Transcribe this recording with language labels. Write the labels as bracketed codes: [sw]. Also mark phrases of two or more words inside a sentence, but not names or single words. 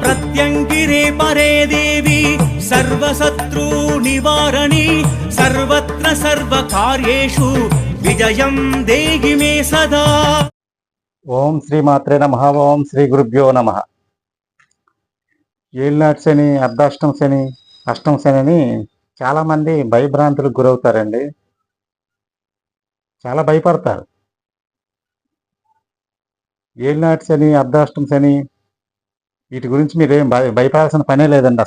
[sa] प्रत्यङ्गिरे परे देवी सर्वशत्रु निवारणी सर्वत्र सर्वकार्येषु विजयं देहि मे सदा। ఓం శ్రీమాత్రే నమః. ఓం శ్రీ గురుభ్యో నమః. [te] ఏలినాటి శని, అర్ధాష్టమ శని, అష్టమ శని చాలామంది భయభ్రాంతులకు గురవుతారండి. చాలా భయపడతారు. ఏలినాటి శని, అర్ధాష్టమ శని వీటి గురించి మీరేం భయపడాల్సిన పనే లేదండి.